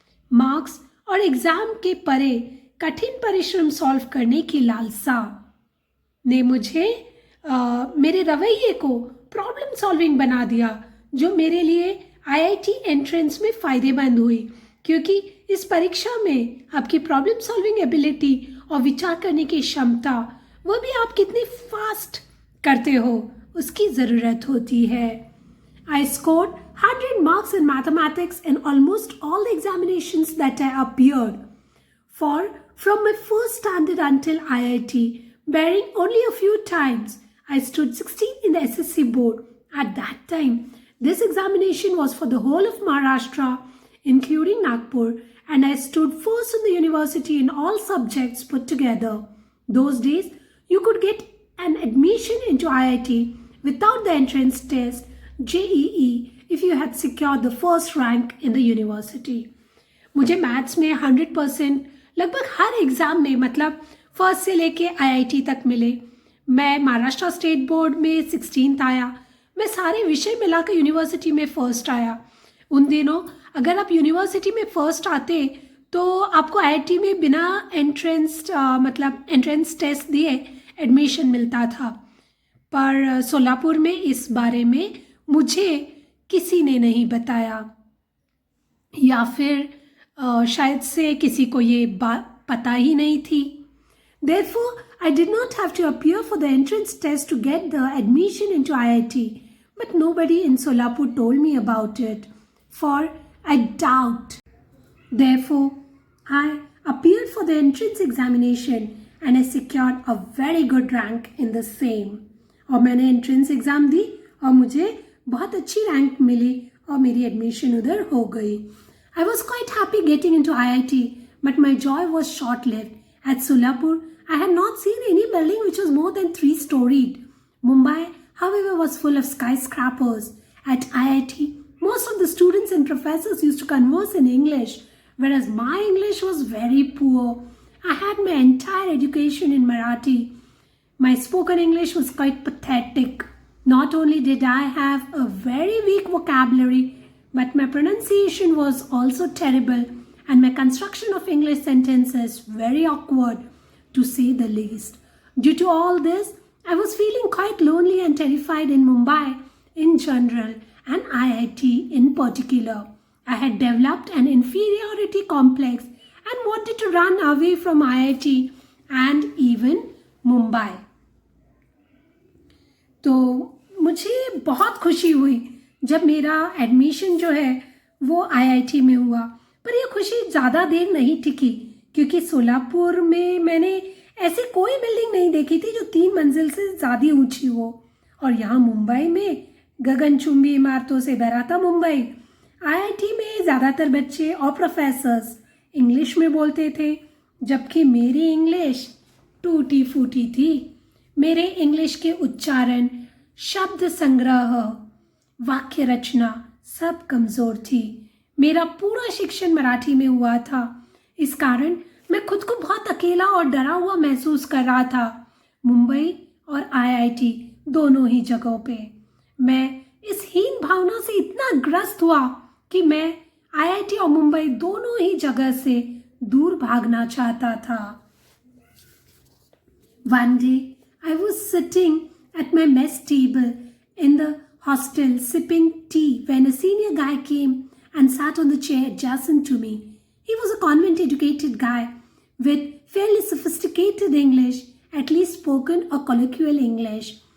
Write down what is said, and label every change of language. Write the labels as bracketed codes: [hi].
[hi] Marks और exam के परे कठिन परिश्रम सॉल्व करने की लालसा ने मुझे मेरे रवैये को प्रॉब्लम सॉल्विंग बना दिया, जो मेरे लिए आईआईटी एंट्रेंस में फ़ायदेमंद हुई, क्योंकि इस परीक्षा में आपकी प्रॉब्लम सॉल्विंग एबिलिटी और विचार करने की क्षमता, वह भी आप कितनी फास्ट करते हो, उसकी ज़रूरत होती है। [en] I scored 100 marks in mathematics in almost all the examinations that I appeared for from my first standard until IIT, barring only a few times. I stood 16th in the SSC board. At that time, this examination was for the whole of Maharashtra, including Nagpur, and I stood first in the university in all subjects put together. Those days, you could get an admission into IIT without the entrance test, JEE, if you had secured the first rank in the university. [hi] मुझे maths में 100% लगभग हर exam में, मतलब first से लेके IIT तक मिले। मैं महाराष्ट्र स्टेट बोर्ड में 16th आया। मैं सारे विषय मिलाकर यूनिवर्सिटी में फ़र्स्ट आया। उन दिनों अगर आप यूनिवर्सिटी में फ़र्स्ट आते तो आपको IIT में बिना एंट्रेंस टेस्ट दिए एडमिशन मिलता था। पर सोलापुर में इस बारे में मुझे किसी ने नहीं बताया, या फिर शायद से किसी को ये बात पता ही नहीं थी। [en] Therefore, I did not have to appear for the entrance test to get the admission into IIT, but nobody in Solapur told me about it, for I doubt. Therefore, I appeared for the entrance examination and I secured a very good rank in the same. [hi] और मैंने entrance exam दी और मुझे बहुत अच्छी rank मिली और मेरी admission उधर हो गई। [en] I was quite happy getting into IIT, but my joy was short-lived. At Solapur, I had not seen any building which was more than 3-storied. Mumbai, however, was full of skyscrapers. At IIT, most of the students and professors used to converse in English, whereas my English was very poor. I had my entire education in Marathi. My spoken English was quite pathetic. Not only did I have a very weak vocabulary, but my pronunciation was also terrible and my construction of English sentences very awkward, to say the least. Due to all this, I was feeling quite lonely and terrified in Mumbai in general and IIT in particular. I had developed an inferiority complex and wanted to run away from IIT and even Mumbai. [hi] तो मुझे बहुत खुशी हुई जब मेरा admission जो है वो आईआईटी में हुआ, पर यह खुशी ज़्यादा देर नहीं टिकी, क्योंकि सोलापुर में मैंने ऐसी कोई बिल्डिंग नहीं देखी थी जो 3 मंजिल से ज़्यादा ऊंची हो। और यहाँ मुंबई में गगनचुंबी इमारतों से भरा था मुंबई। आईआईटी में ज़्यादातर बच्चे और प्रोफेसर्स इंग्लिश में बोलते थे, जबकि मेरी इंग्लिश टूटी फूटी थी। मेरे इंग्लिश के उच्चारण, शब्द संग्रह, वाक्य रचना सब कमज़ोर थी। मेरा पूरा शिक्षण मराठी में हुआ था। इस कारण मैं खुद को बहुत अकेला और डरा हुआ महसूस कर रहा था। मुंबई और आईआईटी दोनों ही जगहों पे मैं इस हीन भावना से इतना ग्रस्त हुआ कि मैं आईआईटी और मुंबई दोनों ही जगह से दूर भागना चाहता था। [en] One day I was sitting at my mess table in the hostel sipping tea when a senior guy came and sat on the chair adjacent to me. He was a convent educated guy with fairly sophisticated English, at least spoken or colloquial English.